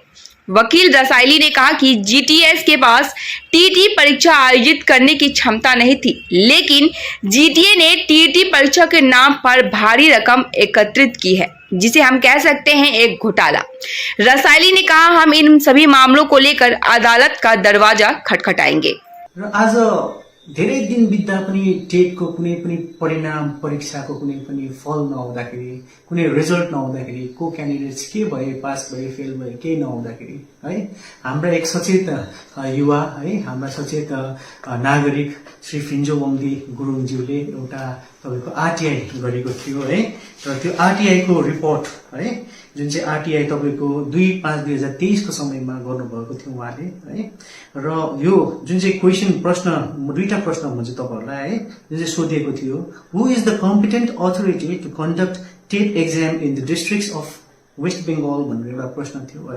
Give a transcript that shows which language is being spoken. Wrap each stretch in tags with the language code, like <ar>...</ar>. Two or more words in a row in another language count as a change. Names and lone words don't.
<hi>वकील रसायली ने कहा कि GTS के पास TET परीक्षा आयोजित करने की क्षमता नहीं थी, लेकिन GTA ने TET परीक्षा के नाम पर भारी रकम एकत्रित की है, जिसे हम कह सकते हैं एक घोटाला। रसायली ने कहा, हम इन सभी मामलों को लेकर अदालत का दरवाजा खटखटाएंगे।</hi> <ne>आज धेरै दिन बित्दा पनि टेटको कुनै पनि परिणाम, परीक्षाको कुनै पनि फल नहुँदाखेरि, कुनै रिजल्ट नहुँदाखेरि, को क्यान्डिडेट्स के भए, पास भए, फेल भए, केही नहुँदाखेरि है हाम्रा एक सचेत युवा है, हाम्रा सचेत नागरिक श्री फिन्जो वङदी गुरुङज्यूले एउटा तपाईको RTI गरेको थियो है। र त्यो RTI को रिपोर्ट है, जुन चाहिँ RTI तपाईको 2/5/2023 को समयमा गर्नुभएको थियो उहाँले है। र यो जुन चाहिँ क्वेशन प्रश्न, दुईटा प्रश्न हुन्छ तपाईहरुलाई है, जुन चाहिँ सोधिएको थियो,</ne> <en>who is the competent authority to conduct TET exam in the districts of West Bengal</en> <ne>भनेर एउटा प्रश्न थियो है।</ne>